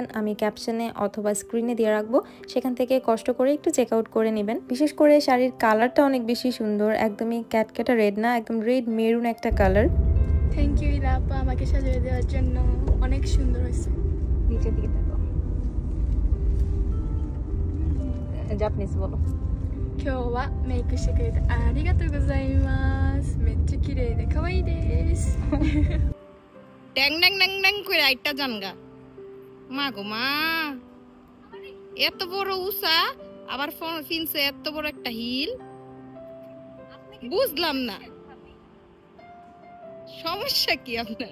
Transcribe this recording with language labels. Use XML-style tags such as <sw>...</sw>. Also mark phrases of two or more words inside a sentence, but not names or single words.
<bn>আমি ক্যাপশনে অথবা স্ক্রিনে দিয়ে রাখবো, সেখান থেকে কষ্ট করে একটু</bn> <en>check out</en> <bn>করে নেবেন। বিশেষ করে শাড়ির কালারটা অনেক বেশি সুন্দর, একদমই ক্যাটক্যাটা রেড না, একদম</bn> <en>red maroon</en> <bn>একটা কালার।</bn> <en>thank you</en> <bn>ইলাপা, আমাকে সাজিয়ে দেওয়ার জন্য। অনেক সুন্দর হয়েছে। নিচের দিকে দেখো, জাপানিজ বলো।</bn> <ja>今日はメイクしてくれてありがとうございます。めっちゃ綺麗で可愛いです。</ja> <bn>ড্যাং ড্যাং ড্যাং ড্যাং করে আইটা জানগা। মা গো মা, এত বড় উষা, আবার ফিনছে এত বড় একটা হিল, বুঝলাম না সমস্যা কি আপনার?</bn>